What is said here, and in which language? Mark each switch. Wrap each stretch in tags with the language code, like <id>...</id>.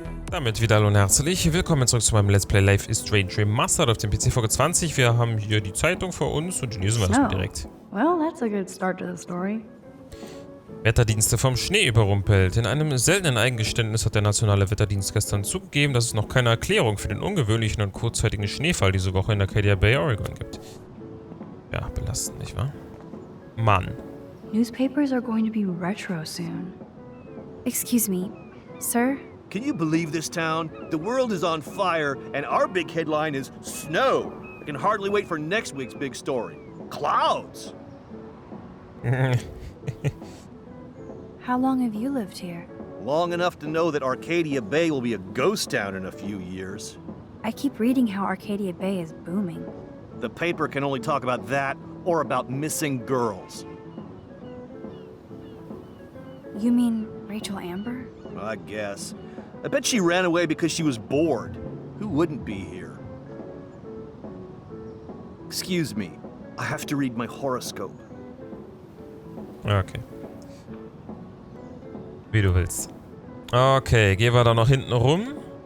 <de>Damit wieder hallo und herzlich willkommen zurück zu meinem Let's Play Life is Strange Remastered auf dem PC Folge 20. Wir haben hier die Zeitung vor uns und die lesen wir erstmal direkt.</de> <en>Well, that's a good start to the story.</en> <de>Wetterdienste vom Schnee überrumpelt. In einem seltenen Eingeständnis hat der nationale Wetterdienst gestern zugegeben, dass es noch keine Erklärung für den ungewöhnlichen und kurzzeitigen Schneefall diese Woche in Arcadia Bay, Oregon gibt. Ja, belastend, nicht wahr? Mann.</de> <en>Newspapers are going to be retro soon. Excuse me, sir? Can you believe this town? The world is on fire, and our big headline is snow. I can hardly wait for next week's big story. Clouds! How long have you lived here? Long enough to know that Arcadia Bay will be a ghost town in a few years. I keep reading how Arcadia Bay is booming. The paper can only talk about that or about missing girls. You mean Rachel Amber? I guess. I bet she ran away because she was bored. Who wouldn't be here? Excuse me. I have to read my horoscope. Okay.</en> <de>Wie du willst. Okay, gehen wir da noch hinten rum.</de>